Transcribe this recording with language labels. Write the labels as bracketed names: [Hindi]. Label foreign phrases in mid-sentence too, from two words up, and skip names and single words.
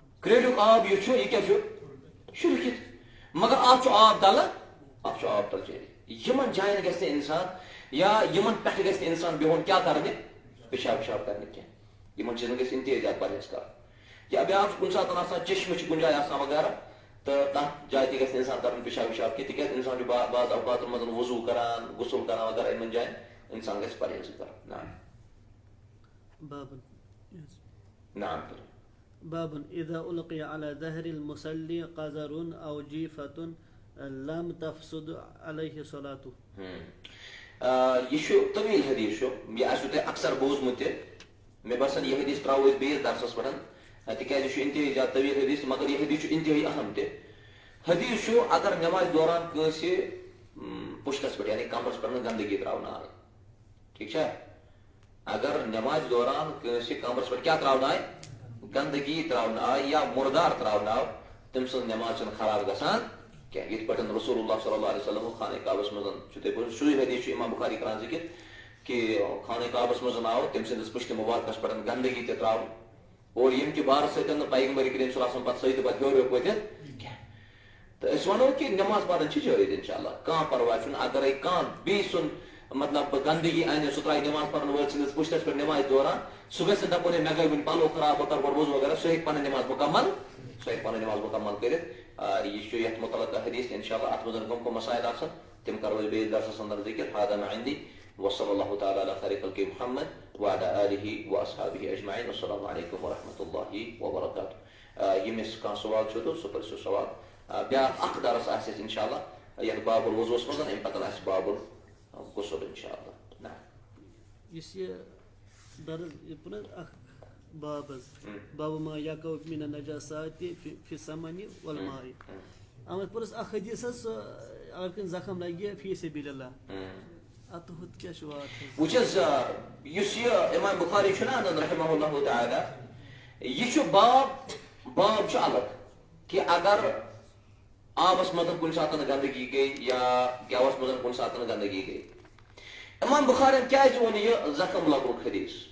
[Kashmiri] گریڈک آب یہ چھو یہ کیا چھو شو رکت مگر ات چھو آب تل ات چھو آب تل جاری یمن جائن گژھِ نہٕ انسان یا یمن پٮ۪ٹھ گژھِ نہٕ انسان بہن کیا کرنہِ پیشاب وشاب کرنہِ کینٛہہ یمن چیزن گژھِ انتہٲیی زیادٕ پرہیز کرُن یا بیاکھ چھُ کُنہِ ساتہٕ آسان چشمہٕ چھِ کُنہِ جایہِ آسان وغیرہ تہٕ تتھ جایہِ تہِ گژھِ نہٕ انسان کرُن پیشاب وشاب کینٛہہ تِکیازِ انسان چھُ بعض اوقاتن منٛز وضوٗ کران غسل کران وغیرہ یمن جاین انسان گژھِ پرہیز کرُن نعم باب نعم [Arabic] باب اذا القي على ظهر المصلي قذر او جيفة لم تفسد عليه صلاته. [Kashmiri] یہ چھُ طویل حدیث چھُ یہ آسوٕ تۄہہِ اکثر بوٗزمُت تہِ مےٚ باسان یہِ حدیث ترٛاوو أسۍ بیٚیِس درسس پٮ۪ٹھ تِکیازِ یہِ چھُ انتہٲیی زیادٕ طویل حدیث مگر یہِ حدیث چھُ انتہٲیی اہم تہِ حدیث چھُ اگر نٮ۪مازِ دوران کٲنٛسہِ پُشتس پٮ۪ٹھ یعنی کمرس پٮ۪ٹھ نہٕ گنٛدگی ترٛاونہٕ آیہِ ٹھیٖک چھا اگر نٮ۪مازِ دوران کٲنٛسہِ کمرس پٮ۪ٹھ کیٛاہ ترٛاونہٕ آیہِ گنٛدگی ترٛاونہٕ آیہِ یا مُردار ترٛاونہٕ آو تٔمۍ سٕنٛز نٮ۪ماز چھنہٕ خراب گژھان کینٛہہ یِتھ پٲٹھۍ رسول اللہ [Arabic] صلی اللہ علیہ وسلم [Kashmiri] خانہ کعبس منٛز چھُ تۄہہِ پوٚرمُت سُے حدیث چھُ امام بخاری کران ذکر کہ خانہ کعبس منٛز آو تٔمۍ سٕنٛدِس پُشتہِ مُبارکس پٮ۪ٹھ گنٛدگی تہِ ترٛاونہٕ اور ییٚمہِ کہِ بارٕ سۭتۍ نہٕ پیغمبر کریم [Arabic] صلی اللہ علیہ وسلم [Kashmiri] پتہٕ سۭتۍ پتہٕ ہیوٚر ہیوٚک ؤتھِتھ کینٛہہ تہٕ أسۍ وَنو کہِ نٮ۪ماز پرٕنۍ چھِ جٲیز [Arabic] انشاء اللہ [Kashmiri] کانٛہہ پرواے چھُنہٕ اگرے کانٛہہ بیٚیہِ سُنٛد مطلب گنٛدگی انہِ سُہ ترٛایہِ نٮ۪ماز پرن وٲلۍ سٕنٛدِس پُشتس پٮ۪ٹھ نٮ۪مازِ دوران سُہ گژھِ نہٕ دپُن ہے مےٚ گٔے وٕنہِ پلو خراب بہٕ کرٕ گۄڈٕ وضوٗ وغیرہ سُہ ہیٚکہِ پنٕنۍ نٮ۪ماز مُکمل سُہ ہیٚکہِ پنٕنۍ نٮ۪ماز مُکمل کٔرِتھ یہ چھُ یتھ متعلق حدیث [Arabic] انشاء اللہ [Kashmiri] اتھ منٛز کم مسائل آسن تِم کرو أسۍ بیٚیِس درسس انٛدر ذکر [Arabic] هذا ما عندي وصلى الله تعالى على خير خلق محمد وعلى آله وأصحابه أجمعين والسلام عليكم ورحمة الله وبركاته [Kashmiri] يمس كان سوال شو سو پر سوال بیاکھ اکھ درس آسہِ اَسہِ [Arabic] انشاء اللہ [Kashmiri] یتھ باب الوضوٗس منٛز امہِ پتہٕ آسہِ [Arabic] باب الغسل انشاء اللہ [Kashmiri] نعم یُس یہِ درس یہِ پنہٕ اکھ باب حظ [Arabic] باب ما یقع من النجاسات فی السمن والماء [Kashmiri] اتھ منٛز پوٚرُس اکھ حدیث حظ سُہ اگر کٲنٛسہِ زخم لگہِ [Arabic] فی سبیل اللہ [Kashmiri] اتھ ہُتھ کیٛاہ چھُ واتھ حظ وٕچھ حظ یُس یہِ امام بخاری چھُنہ انان [Arabic] رحمہ اللہ تعالی [Kashmiri] یہِ چھُ باب چھُ الگ کہ اگر آبس منٛز کُنہِ ساتہٕ گنٛدگی گٔے یا گٮ۪وس منٛز کُنہِ ساتہٕ گنٛدگی گٔے امام بخارین کیٛازِ ووٚن یہِ زخم لگنُک حدیث